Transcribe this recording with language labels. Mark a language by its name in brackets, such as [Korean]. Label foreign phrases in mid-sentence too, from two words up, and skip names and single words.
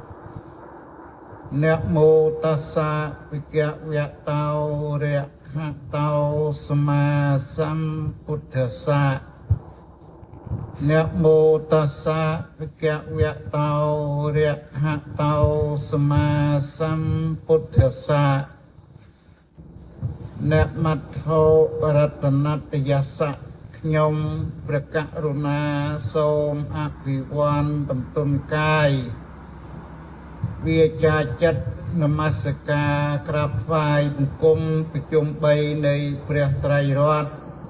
[Pali] Nợ mô tassa bhagavata arahato sama sambuddhassa. Nợ mô tassa bhagavata arahato sama sambuddhassa. [Khmer] អ្នកមត្ថោរតនតយសៈខ្ញុំព្រះករុណាសូមអភិវ័ណ្ណបន្ទន់កាយវាចាចិត្តនមស្ការក្រាបថ្វាយបង្គំប្រជុំ3នៃព្រះត្រៃរតន៍